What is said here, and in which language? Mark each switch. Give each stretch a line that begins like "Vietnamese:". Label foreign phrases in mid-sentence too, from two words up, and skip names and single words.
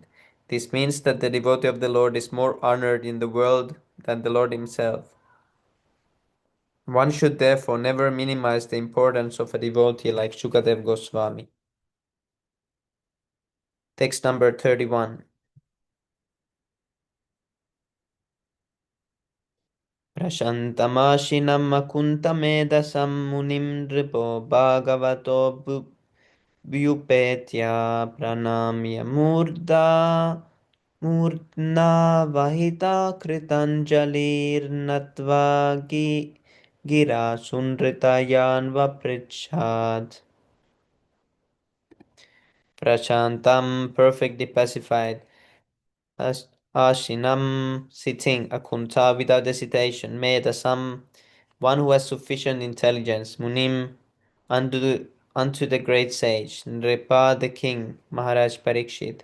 English: This means that the devotee of the Lord is more honored in the world than the Lord himself. One should therefore never minimize the importance of a devotee like Shukadev Goswami. Text number 31.
Sanskrit: Prashantamashinam akuntamedasam munim nripo bhagavato vyupetya pranamya murdna vahita kritanjalir natva gira sunritayan vaprichat.
English: Prashantam, perfectly pacified. Ashinam, sitting. Akunta, without hesitation. Medasam, one who has sufficient intelligence. Munim, unto the great sage. Nripa, the king. Maharaj Parikshit.